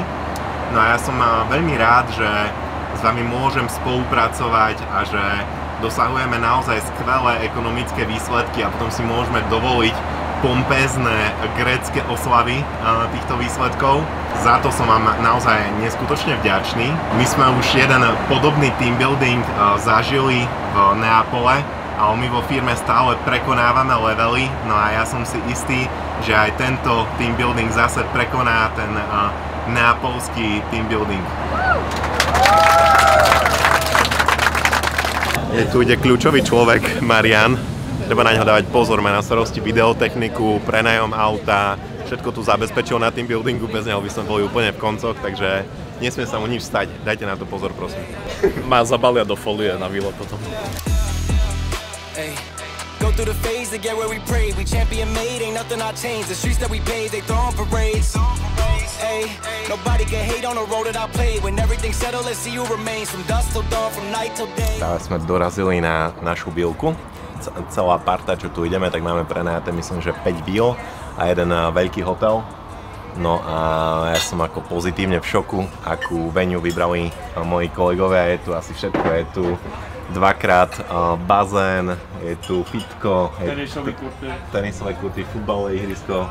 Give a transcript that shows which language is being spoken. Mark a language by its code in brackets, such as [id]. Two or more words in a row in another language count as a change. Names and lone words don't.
[sk] No a ja som veľmi rád, že s vami môžem spolupracovať a že dosahujeme naozaj skvelé ekonomické výsledky a potom si môžeme dovoliť pompézne grécke oslavy týchto výsledkov. Za to som vám naozaj neskutočne vďačný. My sme už jeden podobný [en] team building [sk] zažili v Neapole, ale my vo firme stále prekonávame levely, no a ja som si istý, že aj tento [en] team building [sk] zase prekoná ten neapolský [en] team building. [sk] Tu ide kľúčový človek, Marian. Treba na ňo dávať pozor, má na starosti videotechniku, prenajom auta, všetko tu zabezpečil na [en] team buildingu, [sk] bez neho by som boli úplne v koncoch, takže nesmie sa mu nič stať, dajte na to pozor, prosím. Má zabalia do folie na výlet potom. [en] Go through the phase to get where we pray. We champion made, ain't nothing I change. The streets that we paved, they throwing parades. Hey, nobody can hate on the road that I played. When everything's settled, let's see who remains. From dusk till dawn, from night till day. [sk] Práve sme dorazili na našu bilku. Celá parta, čo tu ideme, tak máme prenajaté, myslím, že 5 bil a jeden veľký hotel. No a ja som ako pozitívne v šoku, akú venue vybrali moji kolegovia. Je tu asi všetko, je tu dvakrát bazén, je tu pitko, tenisové kurty, futbalové ihrisko.